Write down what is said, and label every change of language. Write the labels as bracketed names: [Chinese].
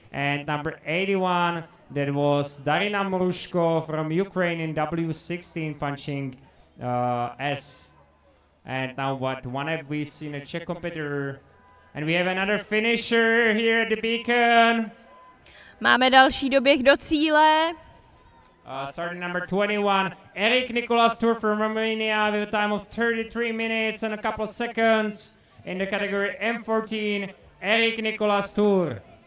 [English] And number 81, that was Darina Morushko from Ukraine in W16 punching S. And now what one have we seen a Czech competitor. And we have another finisher here at the beacon. [Czech] Máme další doběh do cíle. [English] Starting number 21, Eric Nicolas Tour from Romania with a time of 33 minutes and a couple of seconds in the category M14, Eric Nicolas Tour.